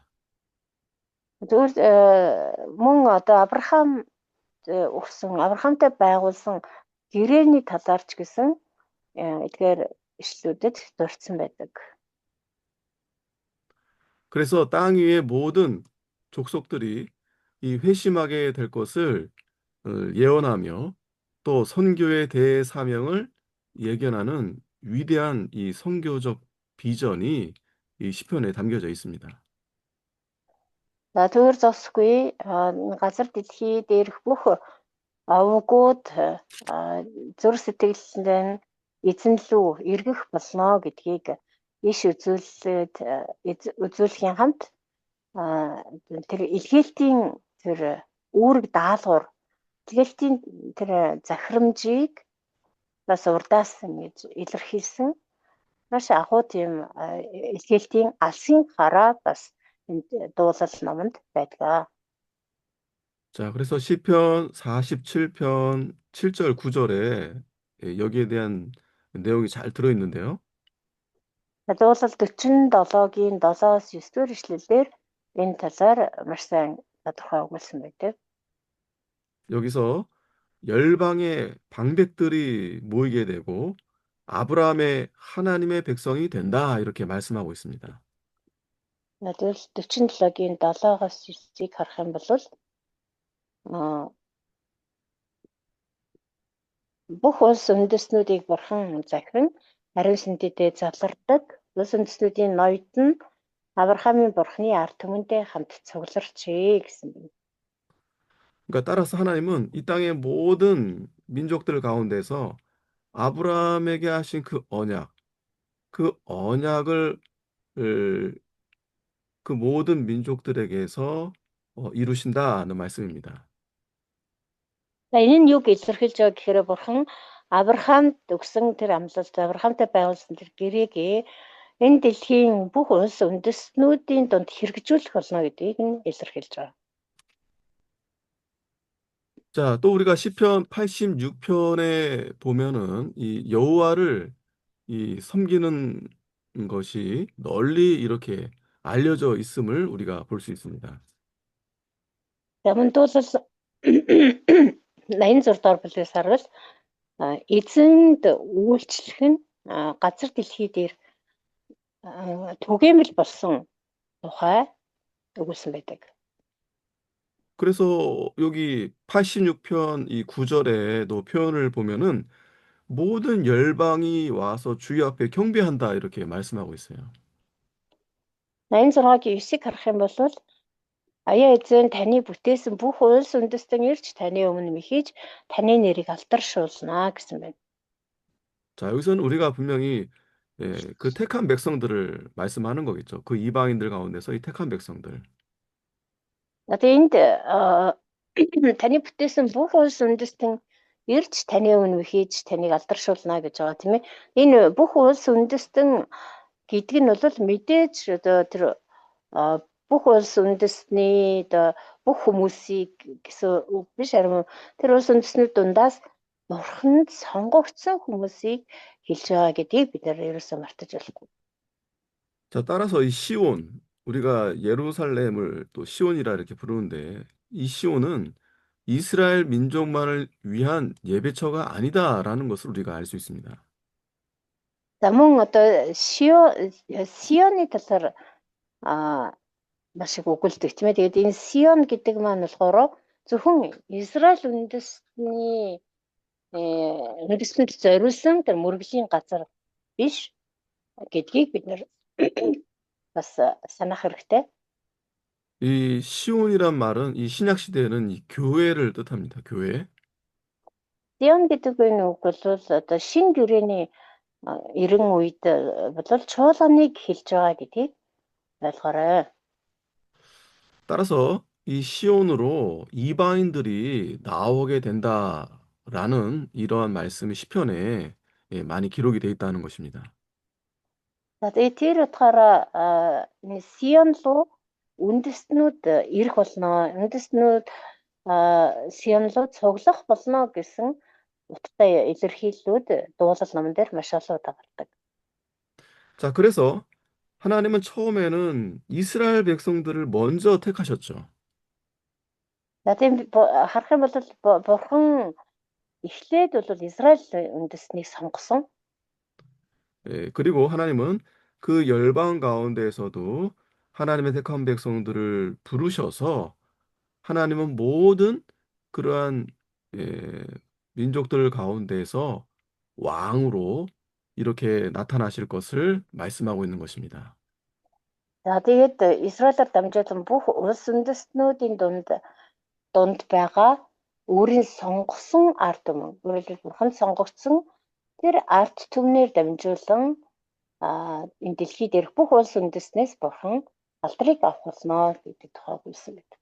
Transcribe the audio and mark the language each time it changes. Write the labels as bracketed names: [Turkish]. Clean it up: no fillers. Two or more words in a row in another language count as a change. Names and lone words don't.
[Mongolian] Зүгээр мөн одоо Авраамтай байгуулсан гэрээний талаар ч гэсэн эдгээр ишлүүдэд дурдсан байдаг. [Korean] 그래서 땅 위의 모든 족속들이 이 회심하게 될 것을 예언하며 또 선교의 대사명을 예견하는 위대한 이 선교적 비전이 이 시편에 담겨져 있습니다. [Mongolian] За түүгээр зогсохгүй газар дэлхий дээрх бүх овгууд зүр сэтгэлдээ нь эзэн лүү эргэх болно гэдгийг иш үзүүлэхийн хамт тэр илгээлтийн тэр үүрэг даалгавар илгээлтийн тэр захирамжийг бас урдаас ингэж илэрхийлсэн маш ахуй тийм илгээлтийн алсын гараа бас энд дуулал номонд байдаг. [Korean] 자, 그래서 시편 47편 7절 9절에 여기에 대한 내용이 잘 들어 있는데요. [Mongolian] Дуулал 47-гийн 7-9 дэх эшлэлээр энэ талаар маш сайн тодорхой өгүүлсэн байдаг. [Korean] 여기서 열방의 방백들이 모이게 되고 아브라함의 하나님의 백성이 된다 이렇게 말씀하고 있습니다. [Mongolian] Тэгвэл 47-гийн 7-оос 9-ийг харах юм бол бүх улс үндэстнүүдийг бурхан захиран ариун сүнсэдээ залардаг. Улс үндэстнүүдийн ноёд нь Авраамийн бурханы ард түмэнтэй хамт цугларчээ гэсэн байна. [Korean] 그러니까 따라서 하나님은 이 땅의 모든 민족들 가운데서 아브라함에게 하신 그 언약을 그 모든 민족들에게서 이루신다는 말씀입니다. [Mongolian] За энэ нь юг илэрхийлж байгаа гэхээр бурхан Авраамд өгсөн тэр амлалт Авраамтай байгуулсан тэр гэрээг энэ дэлхийн бүх улс үндэстнүүдийн дунд хэрэгжүүлэх болно гэдгийг нь илэрхийлж байгаа. [Korean] 자, 또 우리가 시편 86편에 보면은 이 여호와를 이 섬기는 것이 널리 이렇게 알려져 있음을 우리가 볼 수 있습니다. [Mongolian] За мөн дуулал 86 доор бүлгээс харвал эзэнд үйлчлэх нь газар дэлхий дээр түгээмэл болсон тухай өгүүлсэн байдаг. [Korean] 그래서 여기 86편 이 9절에도 표현을 보면은 모든 열방이 와서 주의 앞에 경배한다 이렇게 말씀하고 있어요. [Mongolian] 86-гийн 9-ыг харах юм бол аяа эзэн таны бүтээсэн бүх улс үндэстэн ирж таны өмнө мэхиж таны нэрийг алдаршуулна гэсэн байна. [Korean] 자, 여기서는 우리가 분명히 그 택한 백성들을 말씀하는 거겠죠. 그 이방인들 가운데서 이 택한 백성들. [Mongolian] Тэгээд таны бүтээсэн бүх улс үндэстэн ирж таны өмнө мэхиж таныг алдаршуулна гэж байгаа тийм ээ. Энэ бүх улс үндэстэн гэдэг нь бол мэдээж тэр бүх улс үндэстний бүх хүмүүсийг гэсэн үг биш харин тэр улс үндэстнүүд дундаас бурханд сонгогдсон хүмүүсийг хэлж байгаа гэдгийг бид нар ерөөсөө мартаж болохгүй. [Korean] 자, 따라서 이 시온, 우리가 예루살렘을 또 시온이라 이렇게 부르는데 이 시온은 이스라엘 민족만을 위한 예배처가 아니다라는 것을 우리가 알 수 있습니다. [Mongolian] За мөн одоо Сионы талаар маш их өгүүлдэг тийм ээ. Тэгээд энэ Сион гэдэг маань болохоор зөвхөн Израиль үндэстэнд зориулсан тэр мөргөлийн газар биш гэдгийг бид нэр бас санах хэрэгтэй. [Korean] 이 시온이란 말은 이 신약 시대에는 이 교회를 뜻합니다. 교회. [Mongolian] Сион гэдэг энэ үг бол одоо шин гэрээний эрен үед бол чуулганыг хэлж байгаа гэдгийг ойлгоорой. [Korean] 따라서 이 시온으로 이방인들이 나오게 된다라는 이러한 말씀이 시편에 많이 기록이 되어 있다는 것입니다. [Mongolian] За тэгээд тэр утгаараа энэ Сион руу үндэстнүүд ирэх болно. Үндэстнүүд Сион руу цуглах болно гэсэн утгатай илэрхийллүүд дуулал номон дээр маш олон удаа гардаг. [Korean] 자, 그래서 하나님은 처음에는 이스라엘 백성들을 먼저 택하셨죠. [Mongolian] За тийм харах юм бол бурхан эхлээд бол Израиль үндэстнийг сонгосон. [Korean] 그리고 하나님은 그 열방 가운데에서도 하나님의 택한 백성들을 부르셔서 하나님은 모든 그러한 민족들 가운데에서 왕으로 이렇게 나타나실 것을 말씀하고 있는 것입니다. [Mongolian] За тэгээд Израилаар дамжуулан бүх улс үндэстнүүдийн дунд байгаа өөрийн сонгосон ард түмэн, өөрөөр хэлбэл Бурхан сонгогдсон тэр ард түмнээр дамжуулан энэ дэлхий дээрх бүх улс үндэстнээс Бурхан алдрыг авах болно гэдэг тухайг хэлсэн байдаг.